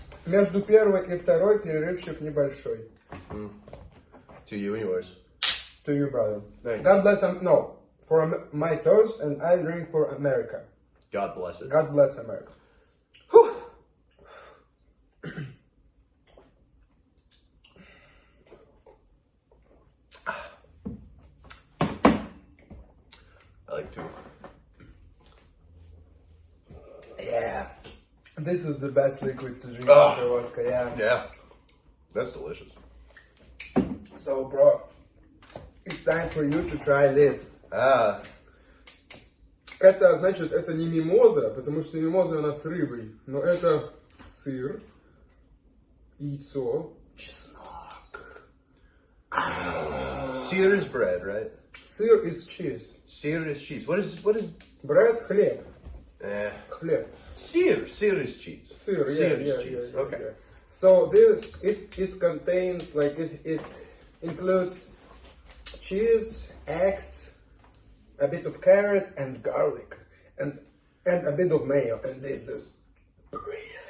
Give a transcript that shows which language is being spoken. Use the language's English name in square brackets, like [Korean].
[Russian] Между первой и второй перерывчик небольшой. [English] To you and yours. To you, brother. Thank God bless no. For my toast, and I drink for America. God bless it. God bless America. Whew. I like to. Yeah. This is the best liquid to drink after vodka, yeah. Yeah. That's delicious. So, bro, it's time for you to try this. [Russian] Это, значит, это не мимоза, потому что мимоза она с рыбой, но это сыр, яйцо, чеснок. [English] Sear is bread, right? Сыр is cheese. Sear is cheese. What is? Bread, хлеб. Хлеб. Sear is cheese. [Russian] Сыр, [English] Sear yeah, is cheese. yeah. Okay. Yeah. So this, it contains, like, it includes cheese, eggs, a bit of carrot and garlic, and a bit of mayo, and this is brilliant.